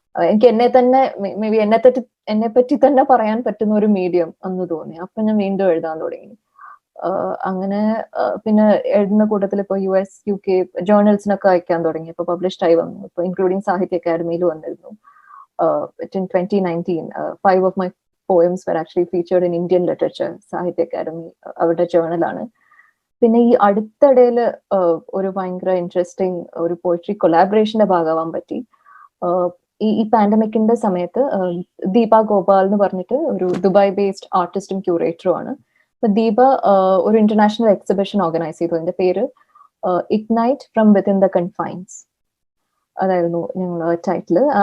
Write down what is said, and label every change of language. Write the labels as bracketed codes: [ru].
[ml] എനിക്ക് എന്നെ തന്നെ മേ ബി എന്നെ പറ്റി തന്നെ പറയാൻ പറ്റുന്ന ഒരു മീഡിയം എന്ന് തോന്നി. അപ്പൊ ഞാൻ വീണ്ടും എഴുതാൻ തുടങ്ങി. അങ്ങനെ പിന്നെ എഴുതുന്ന കൂട്ടത്തിൽ ഇപ്പൊ US UK ജേർണൽസിനൊക്കെ അയക്കാൻ തുടങ്ങി. ഇപ്പൊ പബ്ലിഷ്ഡ് ആയി വന്നു. ഇപ്പൊ ഇൻക്ലൂഡിംഗ് സാഹിത്യ അക്കാദമിയിൽ വന്നിരുന്നു. [en] In 2019, 5 of my poems were actually featured in Indian literature. [ml] സാഹിത്യ അക്കാദമി അവരുടെ ജേർണലാണ്. പിന്നെ ഈ അടുത്തിടയില് ഒരു ഭയങ്കര ഇൻട്രസ്റ്റിംഗ് ഒരു പോയിട്രി കൊളാബറേഷന്റെ ഭാഗമാവാൻ പറ്റി. ഈ പാൻഡമിക്കിന്റെ സമയത്ത് ദീപ ഗോപാൽ എന്ന് പറഞ്ഞിട്ട് ഒരു ദുബായ് ബേസ്ഡ് ആർട്ടിസ്റ്റും ക്യൂറേറ്ററും ആണ്. അപ്പൊ ദീപ ഒരു ഇന്റർനാഷണൽ എക്സിബിഷൻ ഓർഗനൈസ് ചെയ്തു. അതിന്റെ പേര് ignite from within the confines അതായിരുന്നു ഞങ്ങൾ ടൈറ്റില്.